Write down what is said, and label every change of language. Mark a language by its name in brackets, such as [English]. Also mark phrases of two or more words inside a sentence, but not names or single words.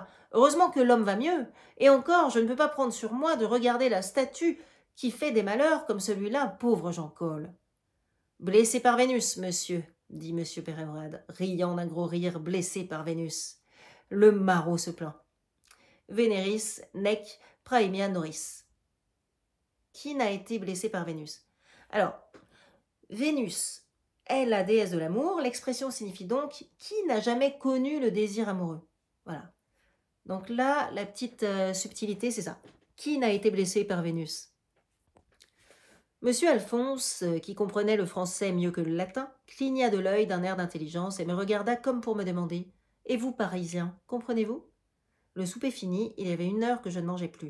[French] Heureusement que l'homme va mieux. Et encore, je ne peux pas prendre sur moi de regarder la statue qui fait des malheurs comme celui-là, pauvre Jean Cole. Blessé par Vénus, monsieur, dit monsieur Peyrehorade, riant d'un gros rire, blessé par Vénus. Le maraud se plaint. [Latin] Vénéris, nec, praemia noris. [French] Qui n'a été blessé par Vénus? Alors, Vénus est la déesse de l'amour. L'expression signifie donc qui n'a jamais connu le désir amoureux. Voilà. Donc là, la petite subtilité, c'est ça. Qui n'a été blessé par Vénus? Monsieur Alphonse, qui comprenait le français mieux que le latin, cligna de l'œil d'un air d'intelligence et me regarda comme pour me demander « Et vous, Parisien, comprenez-vous » Le souper fini, il y avait 1 heure que je ne mangeais plus.